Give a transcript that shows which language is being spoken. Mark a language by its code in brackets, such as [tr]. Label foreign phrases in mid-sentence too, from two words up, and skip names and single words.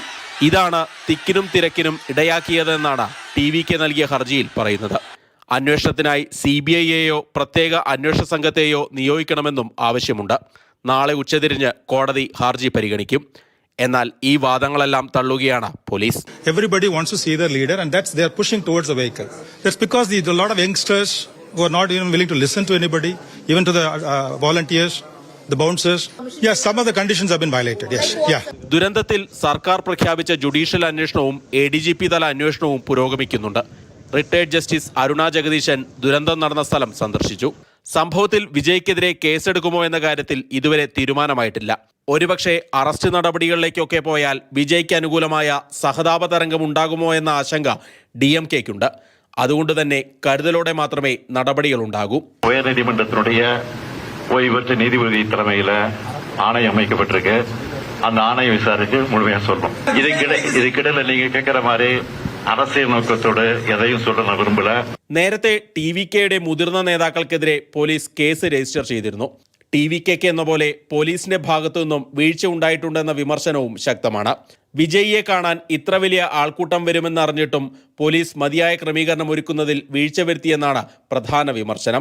[ml] ഇതാണ് തിക്കിനും തിരക്കിനും ഇടയാക്കിയതെന്നാണ് ടി.വി.കെ. നൽകിയ ഹർജിയിൽ പറയുന്നത്. അന്വേഷണത്തിനായി CBI-യെയോ പ്രത്യേക അന്വേഷണ സംഘത്തെയോ നിയോഗിക്കണമെന്നും ആവശ്യമുണ്ട്. നാളെ ഉച്ചതിരിഞ്ഞ് കോടതി ഹർജി പരിഗണിക്കും. എന്നാൽ ഈ വാദങ്ങളെല്ലാം തള്ളുകയാണ് പോലീസ്. [en] Everybody wants to see their leader and that's they are pushing towards the vehicle. That's because there are a lot of youngsters who are not even willing to listen to anybody, even to the volunteers, the bouncers. Yes, some of the conditions have been violated. Yes, yeah. [ml] ദുരന്തത്തിൽ സർക്കാർ പ്രഖ്യാപിച്ച ജുഡീഷ്യൽ അന്വേഷണവും ADGP തല അന്വേഷണവും പുരോഗമിക്കുന്നുണ്ട്. റിട്ടയർഡ് ജസ്റ്റിസ് അരുണ ജഗദീശൻ ദുരന്തം നടന്ന സ്ഥലം സന്ദർശിച്ചു. സംഭവത്തിൽ വിജയ്ക്കെതിരെ കേസെടുക്കുമോ എന്ന കാര്യത്തിൽ ഇതുവരെ തീരുമാനമായിട്ടില്ല. ഒരുപക്ഷെ അറസ്റ്റ് നടപടികളിലേക്കൊക്കെ പോയാൽ വിജയ്ക്ക് അനുകൂലമായ സഹതാപ തരംഗം ഉണ്ടാകുമോ എന്ന ആശങ്ക DMK-ക്കുണ്ട്. അതുകൊണ്ട് തന്നെ കരുതലോടെ മാത്രമേ നടപടികൾ ഉണ്ടാകൂ. [ta] உயர்நீதிமன்றத்தினுடைய ஓய்வற்ற நீதிபதி தலைமையில ஆணையம் அமைக்கப்பட்டிருக்கு. அந்த ஆணையம் விசாரிச்சு முழுமையா சொல்லணும். இதுக்கிடையில நீங்க கேட்கிற மாதிரி அரசியல் நோக்கத்தோடு எதையும் சொல்ல വിരുമ്പല. [ml] നേരത്തെ ടി.വി.കെയുടെ മുതിർന്ന നേതാക്കൾക്കെതിരെ പോലീസ് കേസ് രജിസ്റ്റർ ചെയ്തിരുന്നു. ടി.വി.കെക്ക് എന്ന പോലെ പോലീസിന്റെ ഭാഗത്തു നിന്നും വീഴ്ച ഉണ്ടായിട്ടുണ്ടെന്ന വിമർശനവും ശക്തമാണ്. വിജയിയെ കാണാൻ ഇത്ര വലിയ ആൾക്കൂട്ടം വരുമെന്നറിഞ്ഞിട്ടും പോലീസ് മതിയായ ക്രമീകരണം ഒരുക്കുന്നതിൽ വീഴ്ച വരുത്തിയെന്നാണ് പ്രധാന വിമർശനം.